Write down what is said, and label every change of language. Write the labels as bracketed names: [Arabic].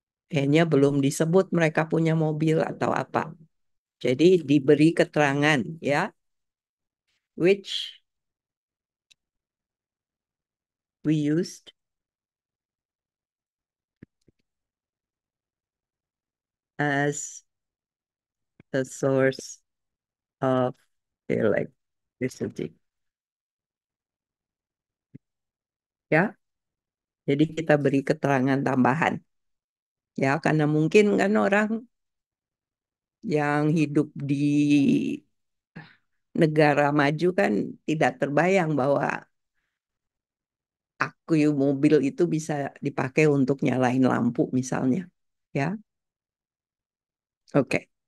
[Indonesian] Kayaknya belum disebut mereka punya mobil atau apa. Jadi diberi keterangan ya. [English] Which we used as the source of electricity. Ya. [Indonesian] Jadi kita beri keterangan tambahan. Ya, karena mungkin kan orang yang hidup di negara maju kan tidak terbayang bahwa mobil itu bisa dipakai untuk nyalain lampu misalnya. Ya. Oke.